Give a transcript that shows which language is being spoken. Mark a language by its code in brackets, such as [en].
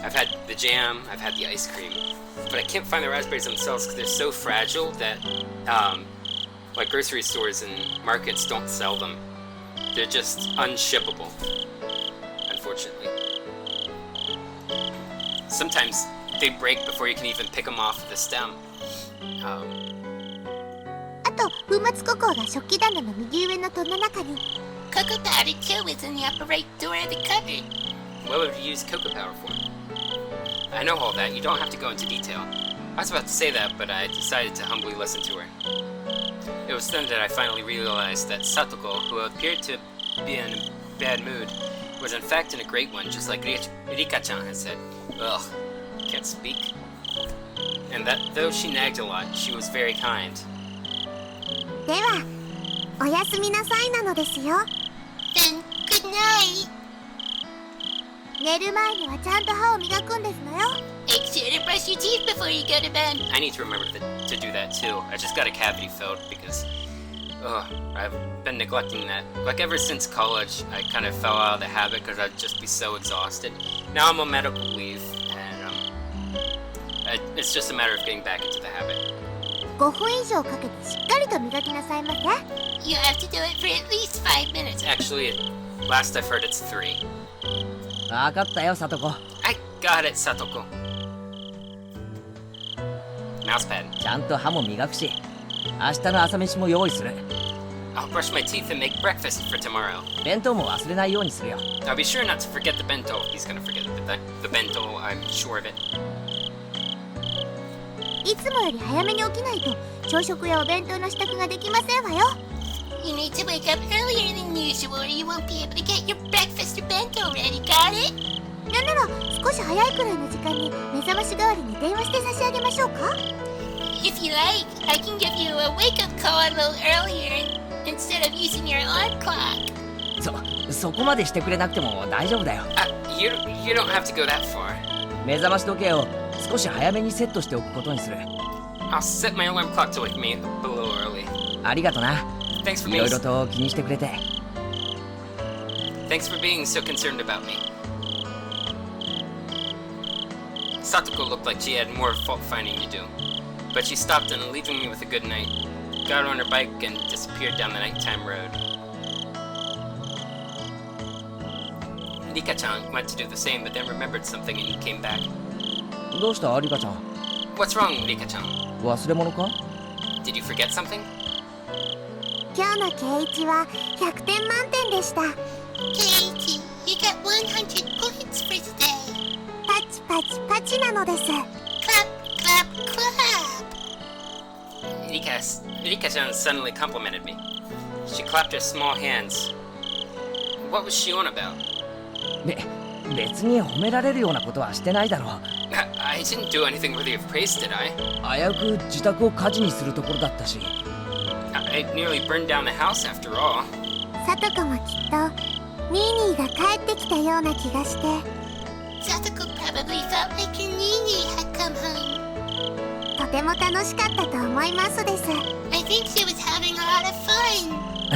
[en] I've had the jam, I've had the ice cream, but I can't find the raspberries themselves because they're so fragile that like grocery stores and markets don't sell them. They're just unshippable, unfortunately. Sometimes they break before you can even pick them off the stem. [ja] あと粉末ココアが食器棚の右上の戸の中に。 [en] Cocoa powder too is in the upper right door of the cupboard. What would you use cocoa powder for? I know all that, you don't have to go into detail. I was about to say that, but I decided to humbly listen to her. It was then that I finally realized that Satoko, who appeared to be in a bad mood, was in fact in a great one, just like Rika-chan had said. Ugh, can't speak. And that though she nagged a lot, she was very kind. [ja] ではおやすみなさいなのですよ。 [en] Then good night. [ja] 寝る前にはちゃんと歯を磨くんですのよ。 [en] Make sure to brush your teeth before you go to bed. I need to remember to do that too. I just got a cavity filled because I've been neglecting that. Like ever since college, I kind of fell out of the habit because I'd just be so exhausted. Now I'm on medical leave, and it's just a matter of getting back into the habit. [ja] 5分以上かけてしっかりと磨きなさいませ。 [en] You have to do it for at least 5 minutes. Actually, last I've heard it's 3. [ja] わかったよ、サトコ。 [en] I got it, Satoko. Mousepad. [ja] ちゃんと歯も磨くし、明日の朝飯も用意する。 [en] I'll brush my teeth and make breakfast for tomorrow. [ja] 弁当も忘れないようにするよ。 [en] I'll be sure not to forget the bento. He's gonna forget the bento, I'm sure of it. [ja] いつもより早めに起きないと朝食やお弁当の支度ができませんわよ。 [en] You need to wake up earlier than usual or you won't be able to get your breakfast or bento ready, got it? [ja] なんなら少し早いくらいの時間に目覚まし代わりに電話して差し上げましょうか。 [en] If you like, I can give you a wake-up call a little earlier instead of using your alarm clock. [ja] そこまでしてくれなくても大丈夫だよ。 [en] You don't have to go that far. [ja] 目覚まし時計を少し早めにセットしておくことにする。 [en] I'll set my alarm clock to wake me a little early. [ja] ありがとな。 [en] Thanks for [ja] いろい [en] being [ja] ろと気にしてくれて。 [en] Thanks for being so concerned about me. Satoko looked like she had more fault finding to do, but she stopped and leaving me with a good night, got on her bike and disappeared down the nighttime road. Rika-chan went to do the same, but then remembered something and came back. [ja] どうしたリカちゃん。 [en] What's wrong, Rika-chan? [ja] 忘れ物か？ [en] Did you forget something? [ja] 今日の圭一は100点満点でした。 [en] Kei-Y, you got 100 points for today. [ja] パチパチパチなのです。 [en] Clap, clap, clap. Rika-chan suddenly complimented me. She clapped her small hands. What was she on about? [ja] 別に褒められるようなことはしてないだろう。 [en] I didn't do anything worthy of praise, did I? [ja] 危うく自宅を火事にするところだったし。 [en] I nearly burned down the house after all. [ja] サトコもきっとニーニーが帰ってきたような気がして。 [en] Satoko probably felt like her nii-nii had come home. [ja] とても楽しかったと思いますです。 [en] I think she was having a lot of fun.